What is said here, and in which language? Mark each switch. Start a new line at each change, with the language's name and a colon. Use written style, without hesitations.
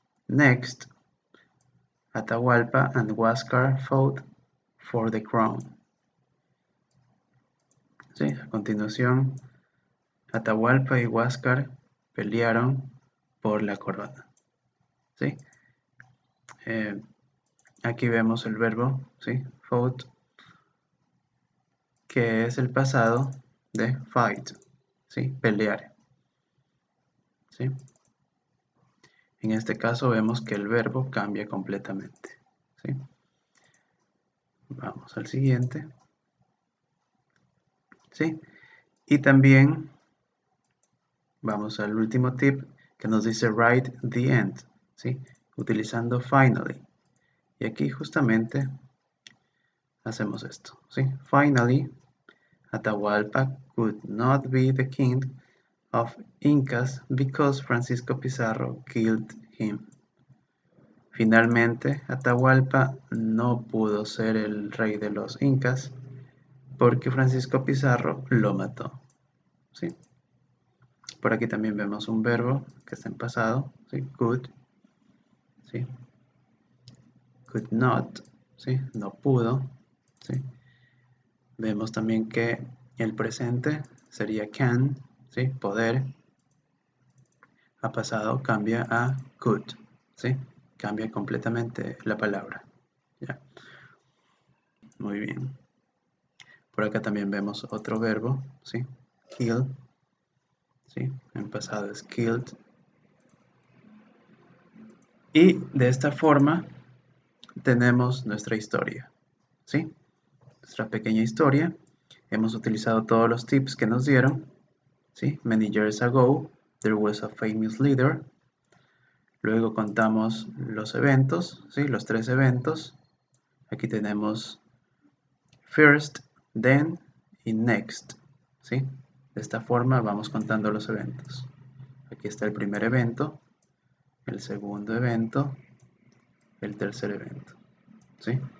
English: Next, Atahualpa and Huáscar fought for the crown.
Spanish: ¿Sí? A continuación, Atahualpa y Huáscar pelearon por la corona. ¿Sí? Aquí vemos el verbo, ¿sí? Fought, que es el pasado de fight, ¿sí? Pelear. ¿Sí? En este caso vemos que el verbo cambia completamente. ¿Sí? Vamos al siguiente. ¿Sí? Y también vamos al último tip que nos dice
English: write the end,
Spanish: ¿sí? Utilizando finally. Y aquí justamente hacemos esto, ¿sí?
English: Finally, Atahualpa could not be the king of Incas because Francisco Pizarro killed him.
Spanish: Finalmente, Atahualpa no pudo ser el rey de los Incas porque Francisco Pizarro lo mató. ¿Sí? Por aquí también vemos un verbo que está en pasado, ¿sí? Could, ¿sí?
English: Could not,
Spanish: ¿sí? No pudo, ¿sí? Vemos también que el presente sería can, ¿sí? Poder. A pasado cambia a could, ¿sí? Cambia completamente la palabra. ¿Ya? Muy bien. Por acá también vemos otro verbo, ¿sí? Kill, ¿sí? En pasado es killed. Y de esta forma tenemos nuestra historia, ¿sí? Nuestra pequeña historia. Hemos utilizado todos los tips que nos dieron, ¿sí?
English: Many years ago, there was a famous leader.
Spanish: Luego contamos los eventos, ¿sí? Los 3 eventos. Aquí tenemos first, then y next, ¿sí? De esta forma vamos contando los eventos. Aquí está el primer evento, el segundo evento, el tercer evento, ¿sí?